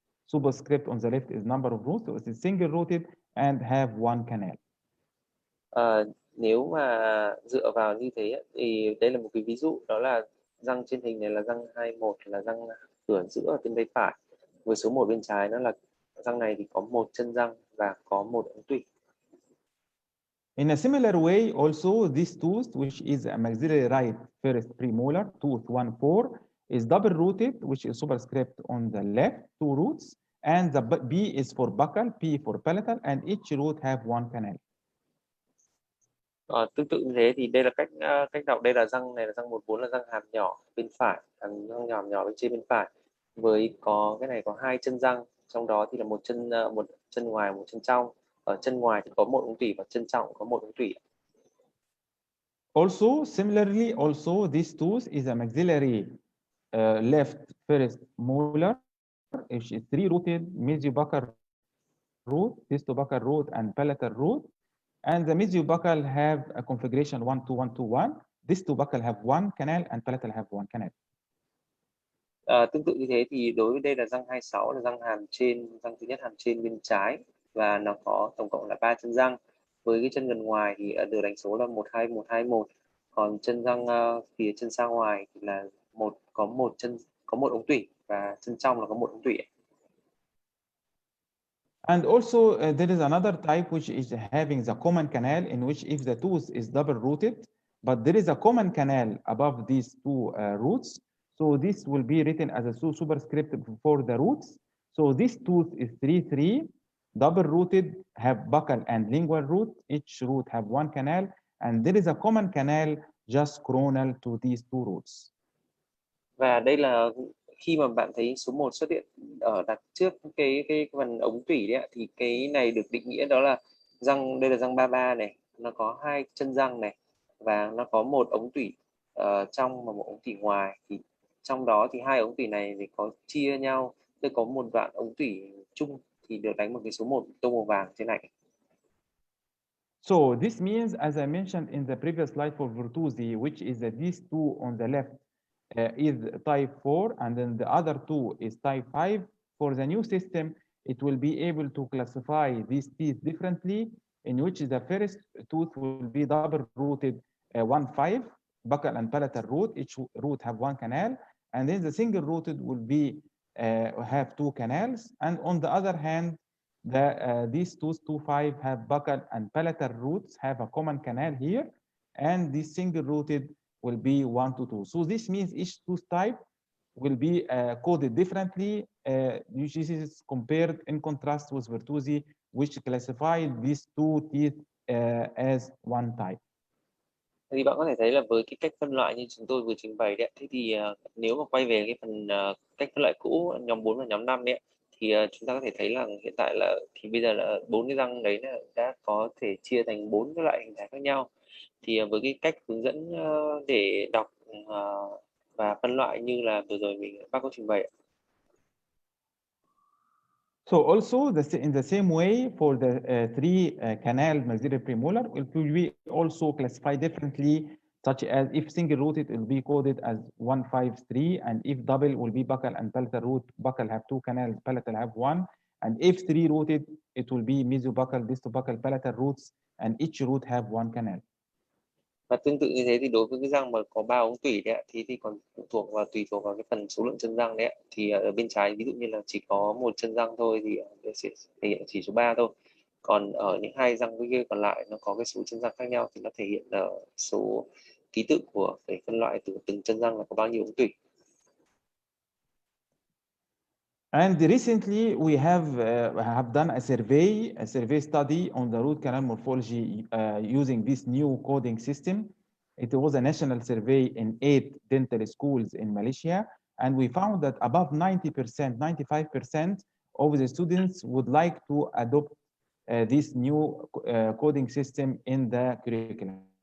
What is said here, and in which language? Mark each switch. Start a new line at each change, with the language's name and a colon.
English: Superscript on the left is number of roots, so it's single rooted and have one canal.
Vietnamese: Nếu mà dựa vào như thế thì đây là một cái ví dụ, đó là răng trên hình này là răng 21, là răng cửa giữa ở bên tay phải, với số 1 bên trái nó là răng này thì có một chân răng và có một ống tủy.
English: In a similar way, also this tooth, which is a maxillary right first premolar, tooth 14, is double rooted, which is superscript on the left, 2 roots, and the B is for buccal, P for palatal, and each root have one canal.
Vietnamese: Tương tự như thế thì đây là cách đọc. Đây là răng này là răng 14, là răng hàm nhỏ bên phải, răng hàm nhỏ bên trên bên phải, với cái này có 2 chân răng, trong đó thì là một chân ngoài, một chân trong. Ở chân ngoài thì có một ống tủy và chân trong có một ống tủy.
English: Also, similarly, also this tooth is a maxillary left first molar, which is 3 rooted mesiobuccal root, distobuccal root, and palatal root. And the mesiobuccal have a configuration 1 2 1 2 1. Distobuccal have one canal and palatal have one canal.
Vietnamese: Tương tự như thế thì đối với đây là răng 26, là răng hàm trên, răng thứ nhất hàm trên bên trái, và nó có tổng cộng là 3 chân răng, với cái chân gần ngoài thì được đánh số là 12121, còn chân răng phía chân xa ngoài thì là có một ống tủy, và chân trong là có một ống tủy.
English: And also there is another type which is having the common canal, in which if the tooth is double rooted, but there is a common canal above these 2 roots, so this will be written as a superscript for the roots. So this tooth is 3 double rooted, have buccal and lingual root, each root have one canal, and there is a common canal just coronal to these 2 roots.
Vietnamese: Và đây là khi mà bạn thấy số 1 xuất hiện ở đặt trước cái phần ống tủy đấy, thì cái này được định nghĩa đó là đây là răng 33 này, nó có 2 chân răng này, và nó có một ống tủy trong và một ống tủy ngoài. Thì trong đó thì 2 ống tủy này thì có chia nhau, tôi có một đoạn ống tủy chung thì được đánh một cái số 1 tô màu vàng trên này.
English: So this means, as I mentioned in the previous slide for Virtusi, which is that these 2 on the left is type 4, and then the other 2 is type 5. For the new system, it will be able to classify these teeth differently, in which the first tooth will be double rooted 1-5, buccal and palatal root, each root have one canal, and then the single rooted will be have 2 canals, and on the other hand, these tooth 2-5 have buccal and palatal roots have a common canal here, and this single rooted will be 1 to 2. So this means each tooth type will be coded differently. This is compared in contrast with Virtusi, which classified these 2 teeth as one type.
Vietnamese: Thì bạn có thể thấy là với cái cách phân loại như chúng tôi vừa trình bày đấy, thế thì nếu mà quay về cái phần cách phân loại cũ nhóm 4 và nhóm 5 đấy, thì chúng ta có thể thấy là hiện tại là thì bây giờ là 4 cái răng đấy là đã có thể chia thành 4 cái loại hình thái khác nhau. Thì với cái cách hướng dẫn để đọc và phân loại như là vừa rồi bác có trình bày.
English: So also in the same way for the three canal maxillary premolar, it will be also classified differently, such as if single rooted, it will be coded as 153, and if double will be buccal and palatal root, buccal have two canals, palatal have one, and if three rooted, it will be mesobuccal, distobuccal, palatal roots, and each root have one canal.
Vietnamese: Và tương tự như thế thì đối với cái răng mà có 3 ống tủy đấy thì còn tùy thuộc vào cái phần số lượng chân răng đấy thì ở bên trái ví dụ như là chỉ có một chân răng thôi thì sẽ thể hiện chỉ số 3 thôi, còn ở những hai răng kia còn lại nó có cái số chân răng khác nhau thì nó thể hiện ở số ký tự của cái phân loại từ từng chân răng là có bao nhiêu ống tủy.
English: And recently we have done a survey study on the root canal morphology using this new coding system. It was a national survey in 8 dental schools in Malaysia, and we found that above 90%, 95% of the students would like to adopt this new coding system in the curriculum.